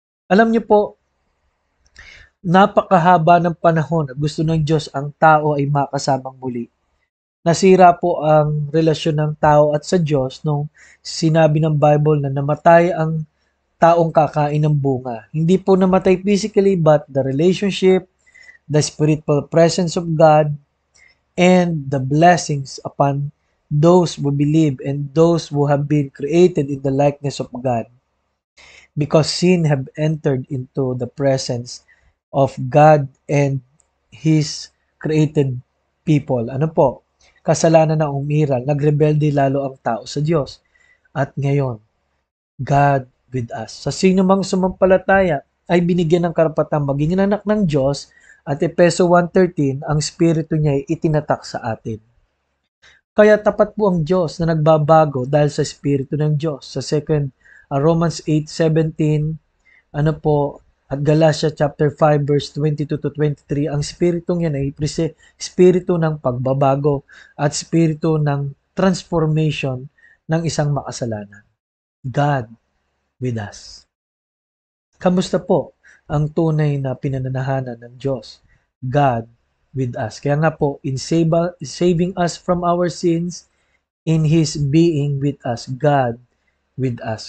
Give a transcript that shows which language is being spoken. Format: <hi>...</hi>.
<tl>Alam niyo po, napakahaba ng panahon na gusto ng Diyos ang tao ay makasamang muli. Nasira po ang relasyon ng tao at sa Diyos nung sinabi ng Bible na namatay ang taong kakain ng bunga. Hindi po namatay</tl> <en>physically but the relationship, the spiritual presence of God, and the blessings upon those who believe and those who have been created in the likeness of God. Because sin have entered into the presence of God and His created people.</en> <tl>Ano po? Kasalanan na umiral, nagrebelde lalo ang tao sa Diyos. At ngayon,</tl> <en>God with us.</en> <tl>Sa sino mang sumampalataya ay binigyan ng karapatang maging anak ng Diyos at Efeso 1:13, ang Espiritu niya ay itinatak sa atin. Kaya tapat po ang Diyos na nagbabago dahil sa Espiritu ng Diyos. Sa Romans 8:17, ano po, at Galatia chapter 5 verse 22 to 23, ang spiritong yan ay espiritu ng pagbabago at espiritu ng transformation ng isang makasalanan.</tl> <en>God with us.</en> <tl>Kamusta po ang tunay na pinananahanan ng Diyos?</tl> <en>God with us.</en> <tl>Kaya nga po,</tl> <en>in saving us from our sins, in His being with us, God with us.</en>